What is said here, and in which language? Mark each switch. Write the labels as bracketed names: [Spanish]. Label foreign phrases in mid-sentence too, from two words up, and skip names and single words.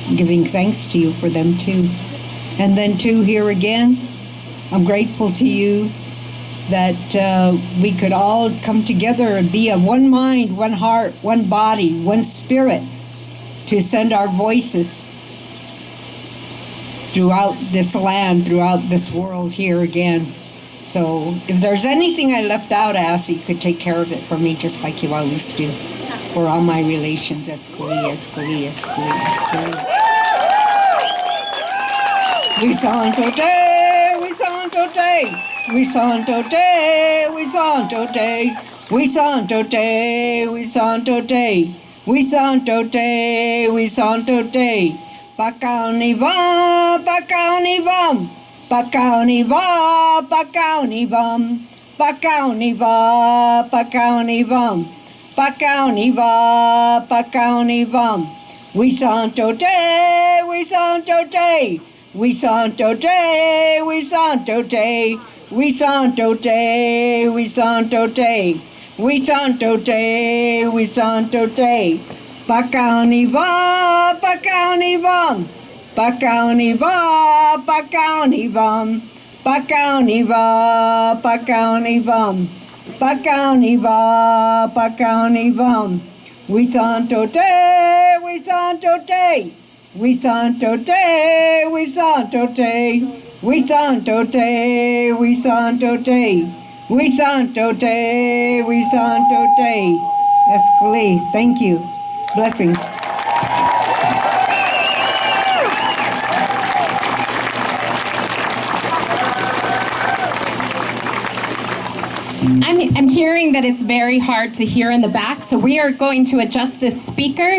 [English] giving thanks to you for them too. And then too, here again, I'm grateful to you that we could all come together and be of one mind, one heart, one body, one spirit to send our voices throughout this land, throughout this world here again. So if there's anything I left out, I ask that you could take care of it for me just like you always do. For all my relations, Escalí. We santo te, we santo te, we santo te, we santo te, we santo te, we santo te, we santo te, we santo te. Pakauni vam, pakauni vam, pakauni va, pakauni vam, pakauni va, pakauni vam, pakauni va, pakauni vam. We santo te, we santo te. We santo te, we santo te, we santo te, we santo te, we santo te, we santo te. Pakauni va, pakauni vam, pakauni va, pakauni vam, pakauni va, pakauni vam, pakauni va, pakauni vam. We santo te, we santo te. We santo te, we santo te, we santo te, we santo te, we santo te, we santo te. Escalí. Thank you. Blessings. I'm hearing that it's very hard to hear in the back, so we are going to adjust this speaker.